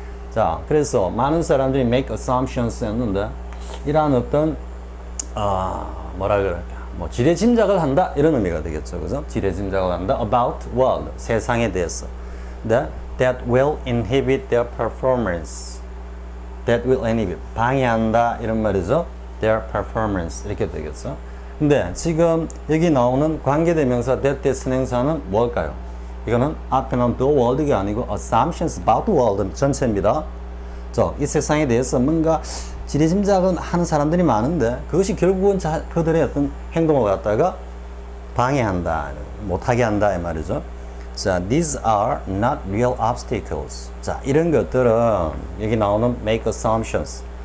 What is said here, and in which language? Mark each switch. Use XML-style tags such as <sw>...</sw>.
<ko>자, 그래서 많은 사람들이</ko> <en>make assumptions</en> <ko>했는데 이러한 어떤 뭐라 그럴까 뭐 지레 짐작을 한다 이런 의미가 되겠죠. 그죠? 지레 짐작을 한다</ko> <en>about world</en> <ko>세상에 대해서</ko> <en>that will inhibit their performance. that will inhibit</en> <ko>방해한다 이런 말이죠.</ko> <en>their performance</en> <ko>이렇게 되겠죠. 근데 지금 여기 나오는 관계대명사 that 선행사는 뭘까요? 이거는 앞에 나온 the world가 아니고</ko> <en>assumptions about the world</en> <ko>전체입니다. 이 세상에 대해서 뭔가 지리짐작은 하는 사람들이 많은데 그것이 결국은 그들의 어떤 행동을 갖다가 방해한다, 못하게 한다 이 말이죠.</ko> <en>자, these are not real obstacles.</en> <ko>자, 이런 것들은 여기 나오는</ko> <en>make assumptions.</en>